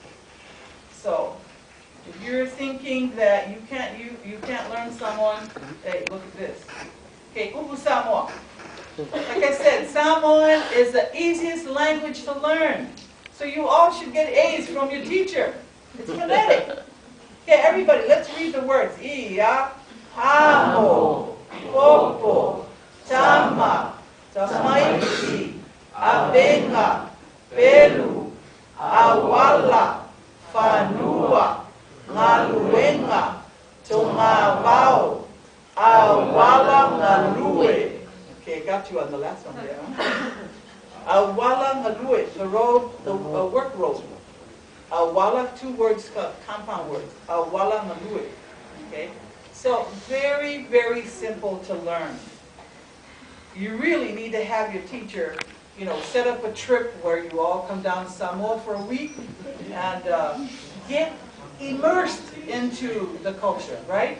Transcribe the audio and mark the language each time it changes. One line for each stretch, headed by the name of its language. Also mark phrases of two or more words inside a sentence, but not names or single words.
English: So, if you're thinking that you can't learn Samoan, hey, look at this.
Samoan: Okay, Ubu Samoa.
English: Like I said, Samoan is the easiest language to learn. So you all should get A's from your teacher. It's phonetic. Okay, everybody, let's read the words.
Samoan: Ia, hamo, popo, tama, tamaiti, abenga, pelu, awala, Fanua, Ngaluenga, Tongavao, Awala Ngalue.
English: Okay, got you on the last one there.
Samoan: Awala Ngalue,
English: the road, the work road. Awala, 2 words, compound words.
Samoan: Awala Ngalue.
English: Okay? So, very, very simple to learn. You really need to have your teacher set up a trip where you all come down to Samoa for a week and get immersed into the culture, right?